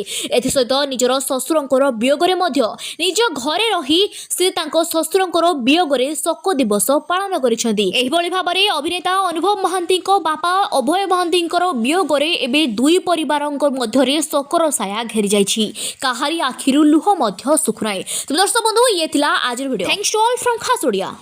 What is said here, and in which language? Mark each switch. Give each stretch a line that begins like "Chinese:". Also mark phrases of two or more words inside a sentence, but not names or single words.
Odia: ଏଥି ସହିତ ନିଜର ଶଶୁରଙ୍କର ବିୟୋଗ ରେ ମଧ୍ୟ ନିଜ ଘରେ ରହି ସେ ତାଙ୍କ ଶଶୁରଙ୍କର ବିୟୋଗ ରେ ଶୋକ ଦିବସ ପାଳନ କରିଛନ୍ତି। ଏହି ଭଳି ଭାବରେ ଅଭିନେତା ଅନୁଭବ ମହାନ୍ତିଙ୍କ ବାପା ଅଭୟ ମହାନ୍ତିଙ୍କର ବିୟୋଗ ରେ ଏବେ ଦୁଇ ପରିବାରର ମଧ୍ୟ ରେ ଶୋକର ଛାୟା ଘେରି ଯାଇଛି, କାହାରି ଆଖିରୁ ଲୁହ ମଧ୍ୟ ଶୁଖୁନାହିଁ। ତ ଦର୍ଶକ ବନ୍ଧୁ ଏ ଥିଲା ଆଜି ଭିଡିଓ।
English: Thanks to all from Khas Odia.